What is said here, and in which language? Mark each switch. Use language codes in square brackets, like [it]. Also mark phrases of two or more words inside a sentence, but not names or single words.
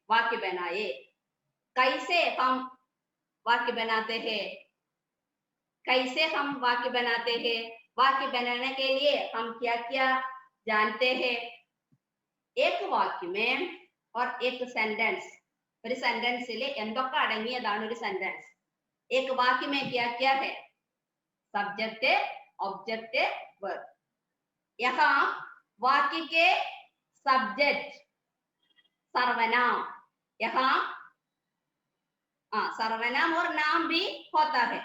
[hi] कैसे हम वाक्य बनाते हैं? वाक्य बनाने के लिए हम क्या क्या जानते हैं? एक वाक्य में और एक सेंटेंस. [ml] ഒരു സെന്റൻസിൽ എന്തൊക്കെ അടങ്ങിയതാണ് ഒരു സെന്റൻസ്? [hi] एक वाक्य में क्या क्या है? [en] subject, object, verb. [hi] यहाँ वाक्य के सब्जेक्ट सर्वनाम, यहाँ सर्वनाम और नाम भी होता है।